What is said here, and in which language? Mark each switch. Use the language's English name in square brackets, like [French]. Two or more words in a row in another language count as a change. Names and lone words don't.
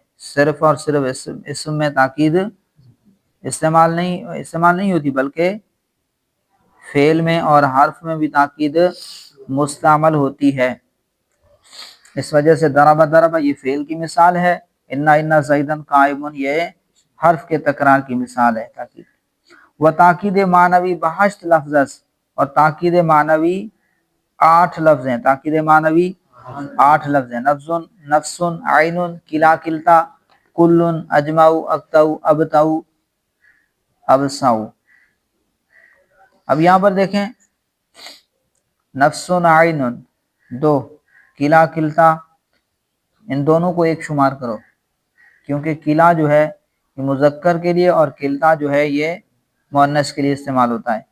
[Urdu] صرف اور صرف اسم میں تاکید استعمال نہیں ہوتی بلکہ فعل میں اور حرف میں بھی تاکید مستعمل ہوتی ہے۔ اس وجہ سے ضرب یہ فعل کی مثال ہے، [Arabic] ان زیدن قائم [Urdu] یہ حرف کے تکرار کی مثال ہے تاکید۔ [Arabic] و تاکید معنوی بہشت لفظ، [Urdu] اور تاکید معنوی 8 لفظ ہیں، تاکید معنوی 8 لفظ ہیں. [Arabic] نفسن نفسن عین کلا کلتا کل اجمع اقطع ابتع ابصع. [Urdu] اب یہاں پر دیکھیں نفسن عین 2 کلا کلتا ان دونوں کو ایک شمار کرو کیونکہ کلا جو ہے یہ مذکر کے لیے اور کلتا جو ہے یہ مؤنث کے لیے استعمال ہوتا ہے.